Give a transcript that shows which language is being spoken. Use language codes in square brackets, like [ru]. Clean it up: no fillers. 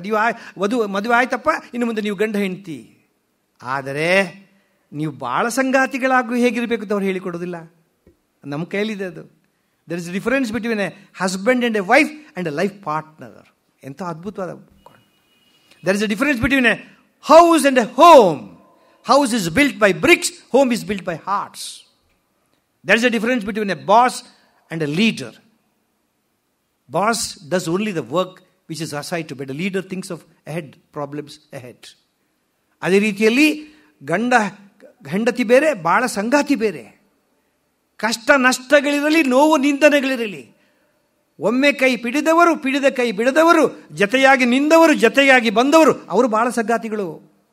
[kn] ನೀವು ಮದುವೆ ಆಯ್ತಪ್ಪ, ಇನ್ನು ಮುಂದೆ ನೀವು ಗಂಡ ಹೆಂಡತಿ. ಆದರೆ ನೀವು ಬಾಳ ಸಂಗಾತಿಗಳಾಗೂ ಹೇಗಿರಬೇಕು ಅಂತ ಅವ್ರು ಹೇಳಿಕೊಡೋದಿಲ್ಲ. ನಮ್ಮ ಕೈಲಿದೆ ಅದು. [en] There is difference between a husband and a wife and a life partner. [kn] ಎಂಥ ಅದ್ಭುತವಾದ. [en] There is a difference between a house and a home. House is built by bricks, home is built by hearts. There is a difference between a boss and a leader. Boss does only the work which is assigned to, but a leader thinks of ahead, problems ahead. [kn] ಅದೇ ರೀತಿಯಲ್ಲಿ ಗಂಡ ಹೆಂಡತಿ ಬೇರೆ, ಬಾಳ ಸಂಗಾತಿ ಬೇರೆ. ಕಷ್ಟ ನಷ್ಟಗಳಿರಲಿ, ನೋವು ನಿಂದನೆಗಳಿರಲಿ, ಒಮ್ಮೆ ಕೈ ಪಿಡಿದವರು, ಪಿಡಿದ ಕೈ ಬಿಡದವರು, ಜತೆಯಾಗಿ ನಿಂದವರು, ಜತೆಯಾಗಿ ಬಂದವರು, ಅವರು ಬಹಳ ಸಂಗಾತಿಗಳು.